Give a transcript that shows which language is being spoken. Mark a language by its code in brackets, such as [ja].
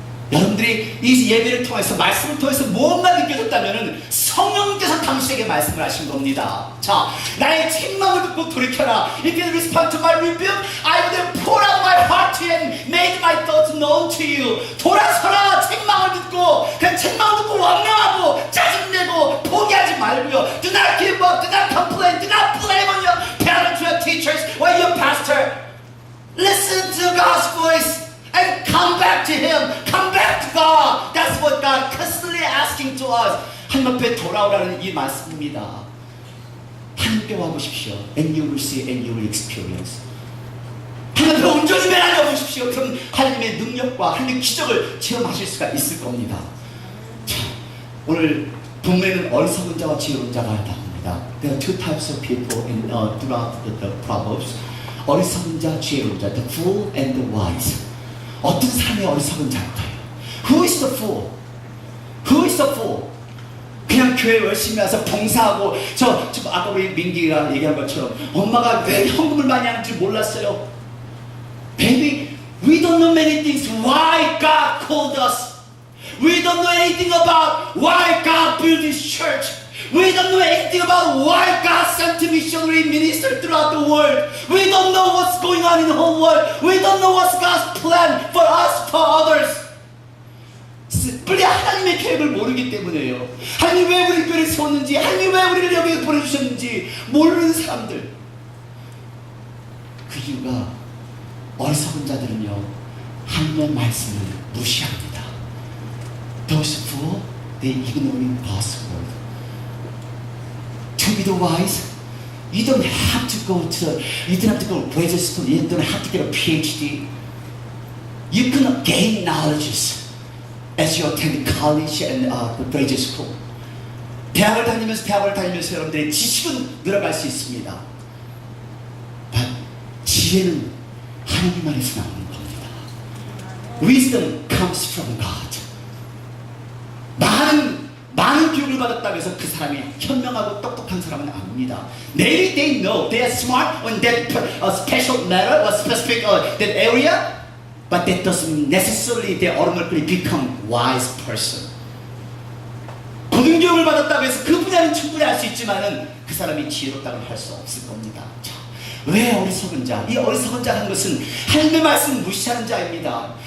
[ko] 여러분들이 이 예배를 통해서 말씀을 통해서 무언가 느껴졌다면 성령께서 당신에게 말씀을 하신 겁니다. 자, 나의 책망을 듣고 돌이켜라. [en] If you respond to my rebuke, I will pour out my heart to you and make my thoughts known to you. [ko] 돌아서라. 책망을 듣고 그냥 책망을 듣고 원망하고 짜증내고 포기하지 말고요. [en] Do not give up. Do not complain. Do not blame on your parents, your teachers, or your pastor. Listen to God's voice. And come back to Him. Come back to God. That's what God constantly asking to us. [ko] 하나님 앞에 돌아오라는 이 말씀입니다. 하나님께 와보십시오. [en] And you will see and you will experience. [ko] 하나님 앞에 온전히 매달려보십시오. 그럼 하나님의 능력과 하나님의 기적을 체험하실 수가 있을 겁니다. 자, 오늘 본문에는 어리석은 자와 지혜로운 자가 나옵니다. [en] There are two types of people throughout the Proverbs. [ko] 어리석은 자, 지혜로운 자. [en] The fool and the wise. [ko] 어떤 사람이 어리석은 자일까요? [en] Who is the fool? Who is the fool? [ko] 그냥 교회 열심히 와서 봉사하고 저 아까 우리 민기가 얘기한 것처럼 엄마가 왜 헌금을 많이 하는지 몰랐어요. [en] Baby, we don't know many things why God called us. We don't know anything about why God built this church. We don't know anything about why God sent a missionary minister throughout the world. We don't know what's going on in the whole world. We don't know what's God's plan for us, for others. [ko] 우리 하나님의 계획을 모르기 때문에요. 하나님 왜 우리 교회를 세웠는지, 하나님 왜 우리를 여기에 보내주셨는지 모르는 사람들. 그 이유가 어리석은 자들은요, 하나님의 말씀을 무시합니다. [en] Those who they ignoring God's word. To be the wise, you don't have to go to graduate school. You don't have to get a PhD. You can gain knowledges as you attend college and graduate school. [ko] 대학을 다니면서 여러분들의 지식은 늘어갈 수 있습니다. But 지혜는 하나님 안에서 나오는 겁니다. [en] Wisdom comes from God. [ko] 많은 교육을 받았다고 해서 그 사람이 현명하고 똑똑한 사람은 아닙니다. [en] Maybe they know they are smart on that special matter or specific that area, but that doesn't necessarily they automatically become wise person. [ko] 고등교육을 받았다고 해서 그 분야는 충분히 알 수 있지만은 그 사람이 지혜롭다고 할 수 없을 겁니다. 자, 왜 어리석은 자? 이 어리석은 자라는 것은 하나님의 말씀을 무시하는 자입니다.